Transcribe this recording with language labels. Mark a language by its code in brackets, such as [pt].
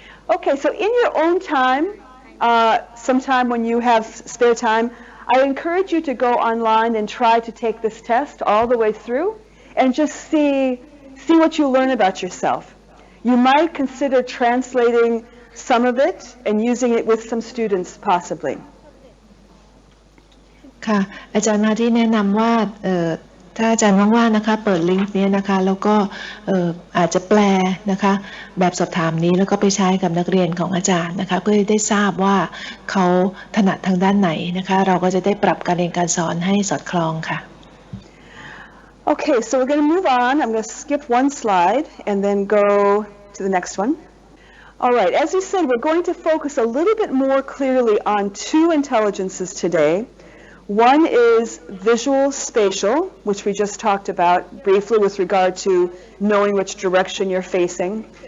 [en] Okay, so in your own time, sometime when you have spare time, I encourage you to go online and try to take this test all the way through and just see what you learn about yourself. You might consider translating some of it and using it with some students possibly. [th] ค่ะอาจารย์มาที่แนะนำว่าถ้าอาจารย์ว่างๆนะคะเปิดลิงก์นี้นะคะแล้วก็อาจจะแปลนะคะแบบสอบถามนี้แล้วก็ไปใช้กับนักเรียนของอาจารย์นะคะเพื่อได้ทราบว่าเขาถนัดทางด้านไหนนะคะเราก็จะได้ปรับการเรียนการสอนให้สอดคล้องค่ะ [en] Okay, so we're going to move on. I'm going to skip one slide and then go to the next one. All right, as we said, we're going to focus a little bit more clearly on 2 intelligences today. One is visual spatial, which we just talked about briefly with regard to knowing which direction you're facing.